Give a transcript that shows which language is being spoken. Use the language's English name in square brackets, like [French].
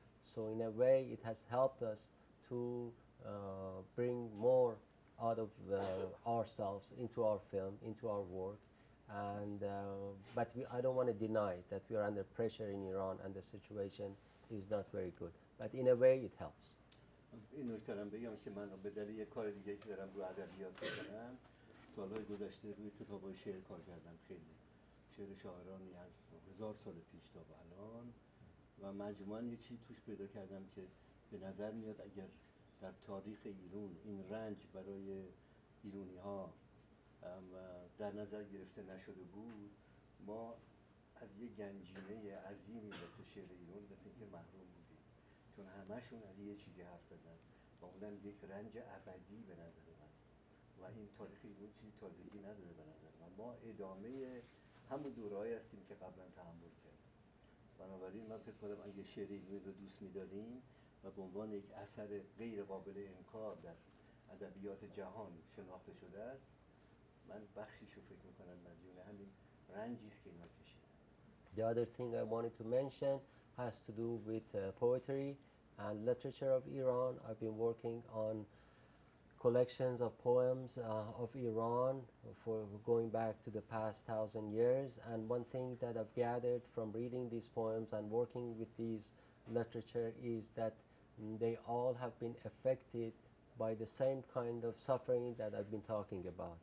[English] So in a way, it has helped us to bring more out of ourselves into our film, into our work, and but I don't want to deny that we are under pressure in Iran and the situation is not very good. But in a way, it helps. [Persian] این نکته رو بگم که من به دلیل یک کار دیگه که دارم رو ادبیات می‌کنم، سالهای گذشته روی کتاب‌های شعر کار کردم. خیلی شعر شاعرانی از 1000 سال پیش تا به الان، و مجموعاً یه چیزی توش پیدا کردم که به نظر میاد اگر در تاریخ ایران این رنج برای ایرانی‌ها در نظر گرفته نشده بود، ما از یه گنجینه عظیمی مثل شعر ایران مثل اینکه محروم بودیم، چون همشون از یه چیزی حرف زدن و اونم یک رنج ابدی به نظر من، و این تاریخ ایران چیزی تازگی نداره به نظر من. ما ادامه همون دوره‌ای هستیم که قبلا تحمل کردیم. بنابراین من فکر کنم اگه شعر ایران رو دوست می‌داریم و به عنوان یک اثر غیر قابل انکار در ادبیات جهان شناخته شده است، من بخشیش رو فکر میکنم مدیون همین رنجی است که اینا کشیدن. [English] The other thing I wanted to mention has to do with poetry and literature of Iran. I've been working on collections of poems of Iran for going back to the past 1,000 years, and one thing that I've gathered from reading these poems and working with these literature is that they all have been affected by the same kind of suffering that I've been talking about.